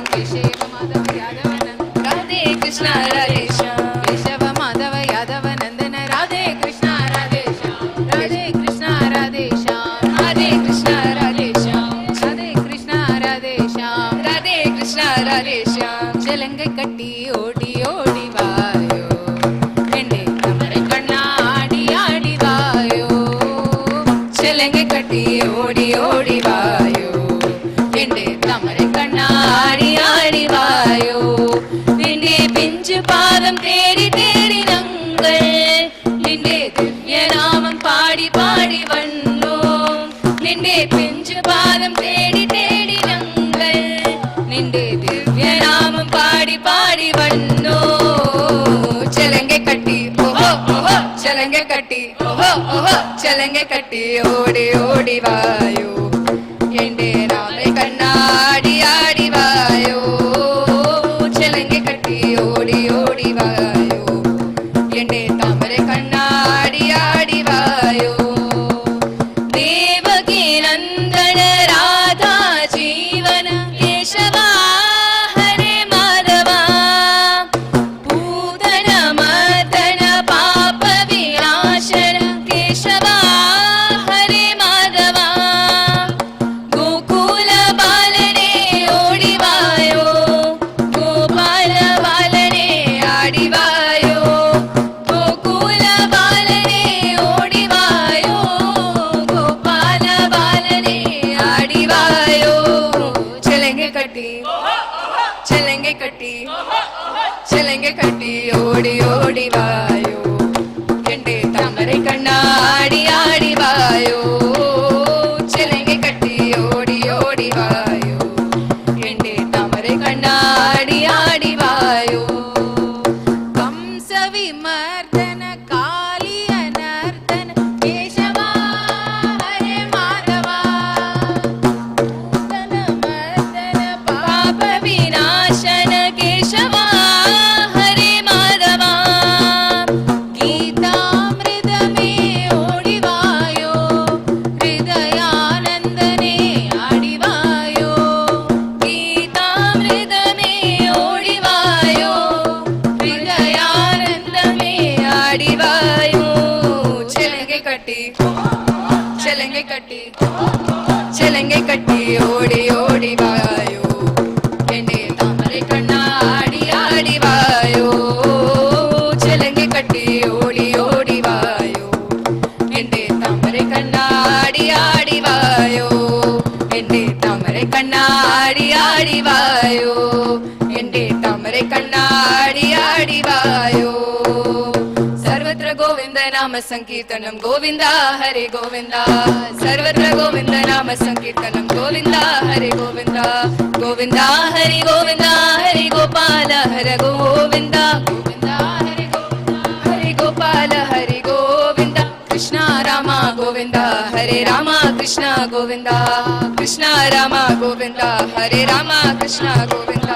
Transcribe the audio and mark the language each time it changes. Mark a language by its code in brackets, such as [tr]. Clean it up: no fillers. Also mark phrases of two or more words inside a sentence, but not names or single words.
[sa] Keshava Madhava Yadava Nandana Radhe Krishna Radhe Shyam Keshava Madhava Yadava Nandana Radhe Krishna Radhe Shyam Radhe Krishna Radhe Shyam Radhe Krishna Radhe Shyam Radhe Krishna Radhe Shyam Radhe Krishna Radhe Shyam [ta] சலங்கை கட்டி ஓடி ஓடி வாயோ ரெண்டே தாமரை கண்ணா ஆடி ஆடி வாயோ சலங்கை கட்டி ஓடி ஓடி வாயோ ரெண்டே தாமரை கண்ணா ஆடி ஆடி வாயோ ரெண்டே பிஞ்சு பாதம் தேடி தேடி நாங்கள் ரெண்டே திவ்ய நாமம் பாடி பாடி வந்தோம் ரெண்டே பிஞ்சு பாதம் தேடி தேடி நாங்கள் ரெண்டே திவ்ய நாமம் பாடி பாடி வந்தோம் சலங்கை கட்டி ஓஹோ ஓஹோ சலங்கை கட்டி ஓஹோ ஓஹோ சலங்கை கட்டி ஓடி ஓடி வாயோ ரெண்டே நாமை கண்ணா ஆடி ஆடி வாயோ சலங்கை கட்டி ஓடி ஓடி வாயோ ரெண்டே தாமரை கண்ணா ஆடி ஆடி வாயோ [sa] देवकी नन्दन राधा जीवन केशव हरे माधव पूतना मर्दन पाप विनाशन केशव हरे माधव [ta] கோகுல பாலனே ஓடி வாயோ கோபால பாலனே ஆடி வாயோ கோகுல பாலனே ஓடி வாயோ கோபால பாலனே ஆடி வாயோ சலங்கை கட்டி சலங்கை கட்டி சலங்கை கட்டி ஓடி ஓடி வாயோ ரெண்டே தாமரை கண்ணா ஆடி ஆடி வாயோ சலங்கை கட்டி ஓடி ஓடி வாயோ ரெண்டே தாமரை கண்ணா ஆடி ஆடி வாயோ [sa] कंस विमर्दन कालिय मर्दन केशव हरे माधव पूतना मर्दन पाप विनाशन केशव हरे माधव [ta] கீதாம்ருதமே ஓடி வாயோ ஹ்ருதயானந்தனே ஆடி வாயோ கீதாம்ருதமே ஓடி வாயோ ஹ்ருதயானந்தமே ஆடி வாயோ சலங்கை கட்டி சலங்கை கட்டி சலங்கை கட்டி ஓடி ஓடி வாயோ ரெண்டே தாமரை கண்ணா ஆடி ஆடி வாயோ சலங்கை கட்டி ஓடி ஓடி வாயோ ரெண்டே தாமரை கண்ணா ஆடி ஆடி வாயோ ரெண்டே தாமரை கண்ணா ஆடி ஆடி வாயோ ரெண்டே தாமரை கண்ணா ஆடி ஆடி வாயோ [sa] सर्वत्र गोविन्द नाम संकीर्तनम् गोविन्द हरे गोविन्द सर्वत्र गोविन्द नाम संकीर्तनम् गोविन्द हरे गोविन्द गोविन्द हरे गोविन्द हरे गोपाल हरे गोविन्द गोविन्द हरे गोविन्द हरे गोपाल हरे गोविन्द कृष्ण राम गोविन्द हरे राम कृष्ण गोविन्द कृष्ण राम गोविन्द हरे राम कृष्ण गोविन्द